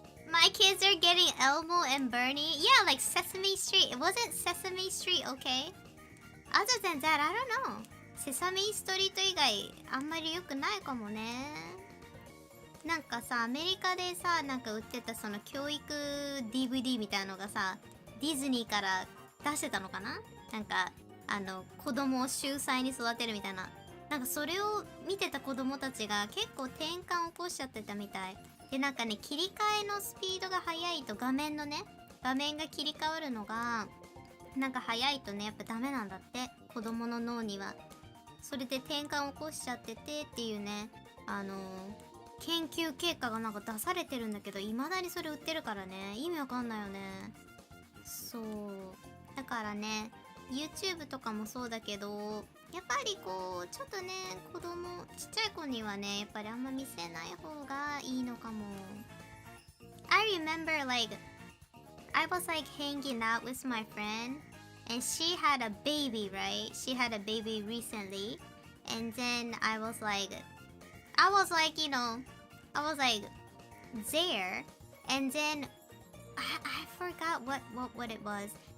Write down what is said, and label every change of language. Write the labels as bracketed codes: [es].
[en] My kids are getting Elmo and Bernie. Yeah, like Sesame Street. It wasn't Sesame Street, okay? Other than that, I don't know. [ja] Sesame Street 以外あんまり良くないかもね。なんかさ、アメリカでさ、なんか売ってたその教育 DVD みたいなのがさ、ディズニーから出してたのかな？なんか子供を秀才に育てるみたいな。なんかそれを見てた子供たちが結構転換を起こしちゃってたみたい。でなんかね、切り替えのスピードが速いと画面が切り替わるのがなんか速いとね、やっぱダメなんだって、子供の脳には。それで転換を起こしちゃっててっていうね、研究結果がなんか出されてるんだけど、未だにそれ売ってるからね、意味わかんないよね。そうだからね、 YouTube とかもそうだけど、やっぱりこうちょっとね、ちっちゃい子にはね、やっぱりあんま見せない方がいいのかも。 [en] I remember, like, I was like hanging out with my friend and she had a baby, right? She had a baby recently, and then I was like, you know, I was like there, and then I forgot what it was.